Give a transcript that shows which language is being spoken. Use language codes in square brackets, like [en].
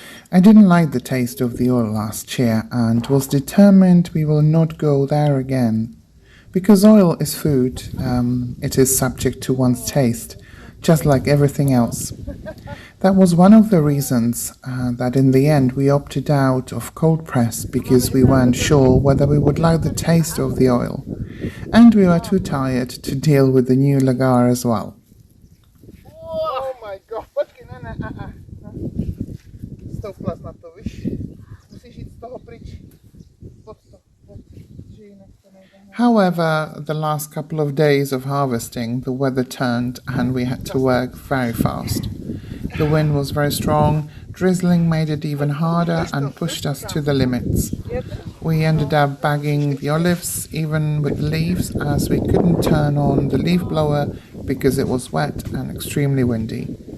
[en] I didn't like the taste of the oil last year and was determined we will not go there again. Because oil is food, it is subject to one's taste. just like everything else. That was one of the reasons that in the end we opted out of cold press because we weren't sure whether we would like the taste of the oil, and we were too tired to deal with the new lagar as well. [cs] Oh my god, počkej, ne, stoupla na to, víš, musíš jít z toho pryč, pod to, že jinak to nejde. [en] However, the last couple of days of harvesting, the weather turned and we had to work very fast. The wind was very strong, drizzling made it even harder and pushed us to the limits. We ended up bagging the olives, even with the leaves, as we couldn't turn on the leaf blower because it was wet and extremely windy.